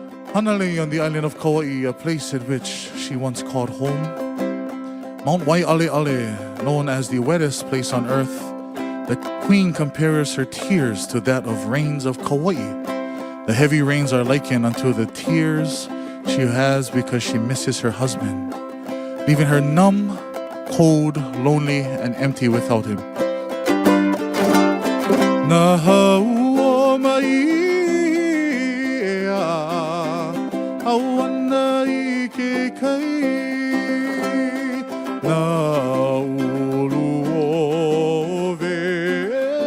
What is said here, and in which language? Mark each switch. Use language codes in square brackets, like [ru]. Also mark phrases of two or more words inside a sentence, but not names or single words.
[en] Hanalei on the island of Kauai, a place at which she once called home. Mount Waialeale, known as the wettest place on earth, the queen compares her tears to that of rains of Kauai. The heavy rains are likened unto the tears she has because she misses her husband, leaving her numb, cold, lonely, and empty without him. [haw] Nahau mai awana I ke kai na ulu o ve